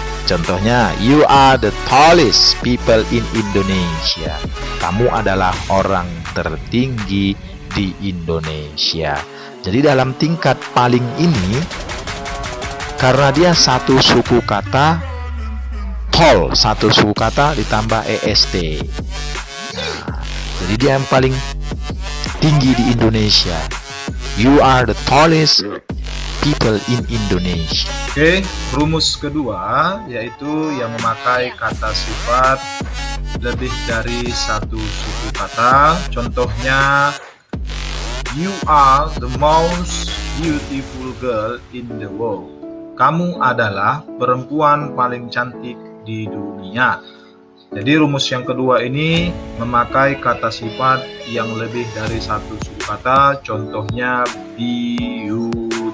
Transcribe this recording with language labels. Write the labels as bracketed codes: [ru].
[id] Contohnya, [en] you are the tallest people in Indonesia. [id] Kamu adalah orang tertinggi di Indonesia. Jadi dalam tingkat paling ini, karena dia 1 suku kata, tall 1 suku kata ditambah est. Jadi dia yang paling tinggi di Indonesia. [en] You are the tallest people in Indonesia. [id] Oke, rumus kedua yaitu yang memakai kata sifat lebih dari 1 suku kata. Contohnya, [en] you are the most beautiful girl in the world. [id] Kamu adalah perempuan paling cantik di dunia. Jadi rumus yang kedua ini memakai kata sifat yang lebih dari 1 suku kata. Contohnya beautiful.